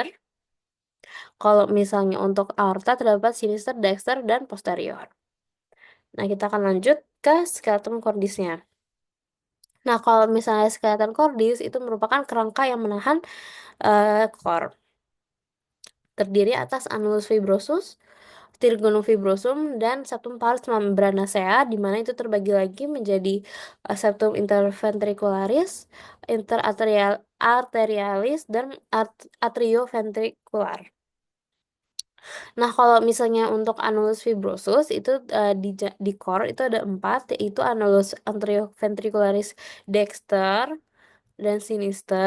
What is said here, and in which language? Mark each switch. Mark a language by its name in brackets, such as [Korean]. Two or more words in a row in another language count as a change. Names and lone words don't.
[Indonesian] Kalau misalnya untuk aorta terdapat [Latin] sinister, dexter, [Indonesian] dan posterior. Nah, kita akan lanjut ke [Latin] skeleton cordisnya. [Indonesian] Nah, kalau misalnya [Latin] skeleton cordis [Indonesian] itu merupakan kerangka yang menahan core. Terdiri atas [Latin] annulus fibrosus, trigonum fibrosum, [Indonesian] dan [Latin] septum pars membranacea, [Indonesian] di mana itu terbagi lagi menjadi [Latin] septum interventricularis, [Indonesian] arterialis, dan atrioventricular. Nah, kalau misalnya untuk [Latin] annulus fibrosus [Indonesian] itu di core itu ada empat, yaitu [Latin] annulus anterioventricularis dexter [Indonesian] dan sinister.